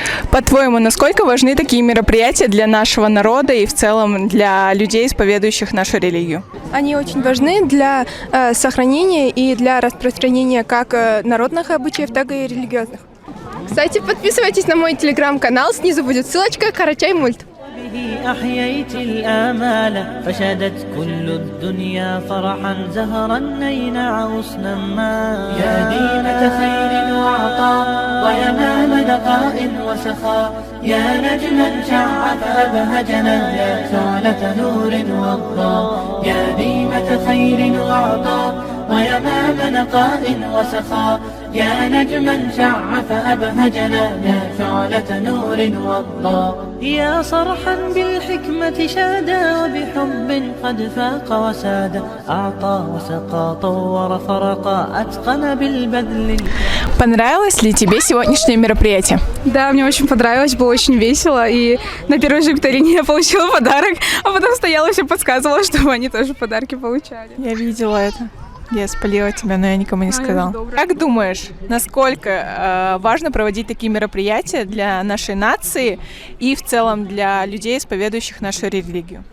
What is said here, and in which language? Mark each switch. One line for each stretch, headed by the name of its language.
Russian: По-твоему, насколько важны такие мероприятия для нашего народа и в целом для людей, исповедующих нашу религию? Они очень важны для сохранения и для распространения как народных обычаев, так и религиозных. Кстати, подписывайтесь на мой телеграм-канал, снизу будет ссылочка «Карачай мульт».
Arabic: به أحييت الآمال فشدت كل الدنيا فرحا زهرا نينع غصنا ما يا ديمة خير وعطاء ويمام نقاء وسخاء يا نجما شع فأبهجنا يا شعلة نور وضاء يا ديمة خير وعطاء ويمام نقاء وسخاء يا نجما شع فأبهجنا يا شعلة نور وضاء يا صرحا بالحكمة شادا وبحب قد فاق وساد أعطى وسقى طور فرقا أتقن بالبذل.
Russian: Понравилось ли тебе сегодняшнее мероприятие? Да, мне очень понравилось, было очень весело. И на первой же викторине я получила подарок, а потом стояла и все подсказывала, чтобы они тоже подарки получали. Я видела это. Я спалила тебя, но я никому не сказала. Как думаешь, насколько важно проводить такие мероприятия для нашей нации и в целом для людей, исповедующих нашу религию?